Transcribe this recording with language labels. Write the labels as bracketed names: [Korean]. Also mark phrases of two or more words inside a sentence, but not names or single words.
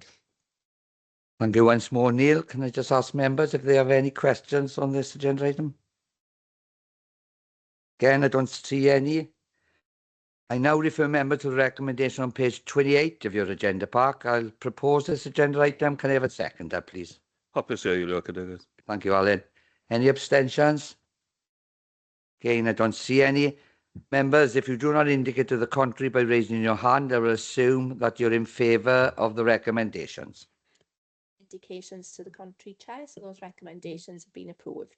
[English] Thank you once more, Neil. Can I just ask members if they have any questions on this agenda item? Again, I don't see any. I now refer members to the recommendation on page 28 of your agenda pack. I'll propose this agenda item. Can I have a seconder, please? [Welsh] Hapus i eilio cadeirydd. [English] Thank you, Alan. Any abstentions? Again, I don't see any. Members, if you do not indicate to the contrary by raising your hand, I will assume that you're in favour of the recommendations. Indications to the contrary, Chair, so those recommendations have been approved.